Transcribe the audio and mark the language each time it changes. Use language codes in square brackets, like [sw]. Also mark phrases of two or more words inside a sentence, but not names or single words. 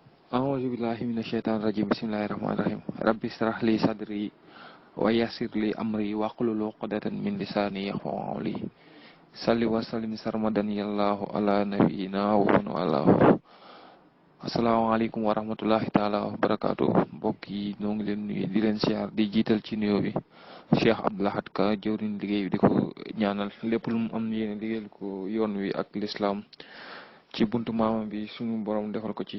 [ar] أعوذ بالله من الشيطان الرجيم. بسم الله الرحمن الرحيم. رب اشرح لي صدري ويسر لي أمري واحلل عقدة من لساني يفقهوا قولي. صل وسلم سرمدا يا الله على نبينا ومن والاه. السلام عليكم ورحمة الله تعالى وبركاته. [wo] Mbokk yi ñoo ngi leen nuyu di leen siyaar di jiital ci nuyoo bi Cheikh Abdou Lahad Ka jëwriñ liggéey bi di ko ñaanal lépp lu mu am yéene liggéeyal ko yoon wi ak lislaam ci buntu maamam bi suñu borom defal ko ci